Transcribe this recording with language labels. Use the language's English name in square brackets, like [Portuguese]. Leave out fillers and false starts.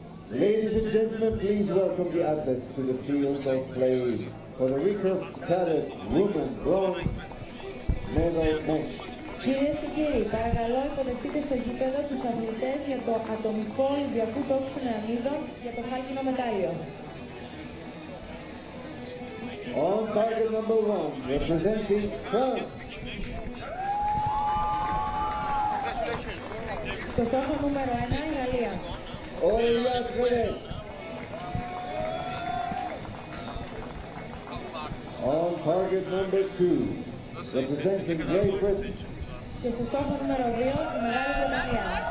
[English] Ladies and gentlemen, please welcome the athletes to the field of play for the recurve cadet women bronze medal match. [Greek] Κυρίες και κύριοι, παρακαλώ υποδεχτείτε στο γήπεδο τους αθλητές για το ατομικό Ολυμπιακού τόξου νεανίδων για το χάλκινο μετάλλιο. [English] On target number 1, representing France. [Greek] Στο στόχο νούμερο 1, η Γαλλία. [English] Archery. On target number 2, representing Great Britain. [Greek] Και στο στόχο νούμερο 2, η Μεγάλη Βρετανία.